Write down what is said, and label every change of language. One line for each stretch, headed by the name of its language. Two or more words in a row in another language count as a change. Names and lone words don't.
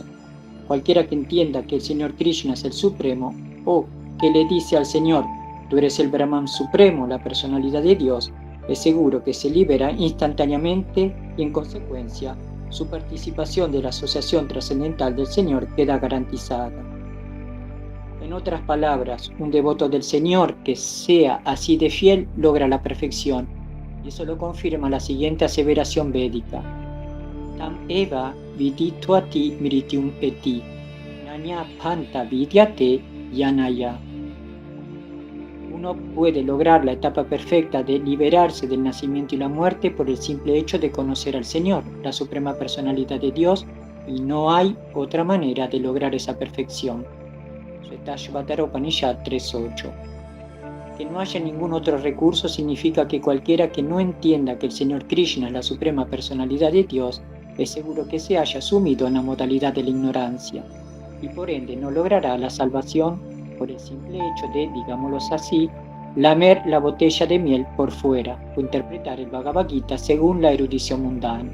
Spanish: Cualquiera que entienda que el Señor Krishna es el Supremo, o que le dice al Señor, tú eres el Brahman Supremo, la personalidad de Dios, es seguro que se libera instantáneamente y en consecuencia su participación de la asociación trascendental del Señor queda garantizada. En otras palabras, un devoto del Señor que sea así de fiel logra la perfección, y eso lo confirma la siguiente aseveración védica.
Sanskrit: तम् एव विदित्वाति मृत्युम् एति नान्यः पन्था विद्यते अयनाय.
Spanish: Uno puede lograr la etapa perfecta de liberarse del nacimiento y la muerte por el simple hecho de conocer al Señor, la suprema personalidad de Dios, y no hay otra manera de lograr esa perfección. Shvetashvatara Upanishad 3.8. Que no haya ningún otro recurso significa que cualquiera que no entienda que el Señor Krishna es la suprema personalidad de Dios, es seguro que se haya sumido en la modalidad de la ignorancia, y por ende no logrará la salvación por el simple hecho de, digámoslo así, lamer la botella de miel por fuera o interpretar el Bhagavad Gita según la erudición mundana.